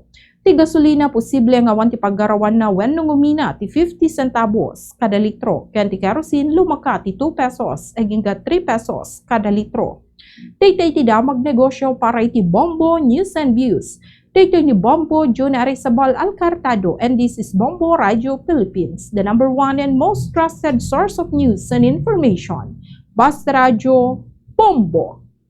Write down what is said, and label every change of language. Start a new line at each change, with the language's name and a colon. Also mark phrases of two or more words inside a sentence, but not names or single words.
Iloko: Ti gasolina posible nga awan ti paggarawan na wenno ngumina ti 50 centavos kada litro. Ken ti kerosene lumakati 2 pesos aging 3 pesos kada litro. Daytoy ti damag negosyo para iti Bombo News and Views. Daytoy ni Bombo June Arizabal Alcartado,
English: and this is Bombo Radio Philippines, the #1 and most trusted source of news and information. Basta Radio Bombo.